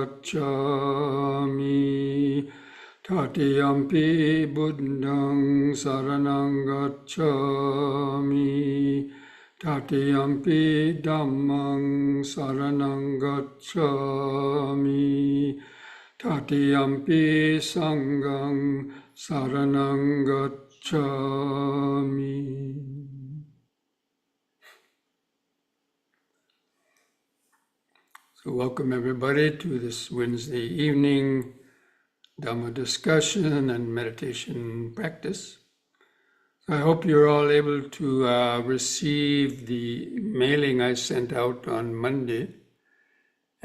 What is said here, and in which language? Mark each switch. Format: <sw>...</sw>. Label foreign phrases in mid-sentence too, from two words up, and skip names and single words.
<pi>Gacchami, Tatiyampi Buddhang Saranang Gacchami, Tatiyampi Dhammang Saranang Gacchami, Tatiyampi Sanghang Saranang Gacchami.</pi> <en>So welcome everybody to this Wednesday evening Dhamma discussion and meditation practice. I hope you're all able to receive the mailing I sent out on Monday.</en>